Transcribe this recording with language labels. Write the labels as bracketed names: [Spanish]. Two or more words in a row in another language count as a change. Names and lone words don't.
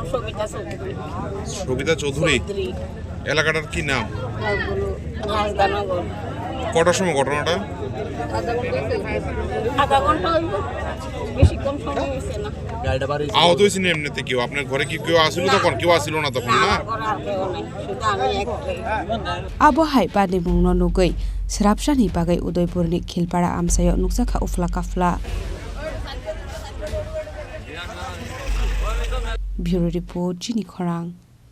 [Bangla] সবিতা চৌধুরী এলাকাটার কি নাম রাজদানগর কটার সময় ঘটনাটা আধা ঘন্টা হইব বেশি কম সময় হইছে না আহত হয়েছেন এমনিতে কেউ আপনার ঘরে কি কেউ আসিল তখন কেউ আসিল না তখন না [Kok Borok] Abo Hai patimung no nugui srapsani bagai Udaipurni Khilpara amsayo nuksakha ufla kafla [English] Bureau Report [Kok Borok] Chini Khorang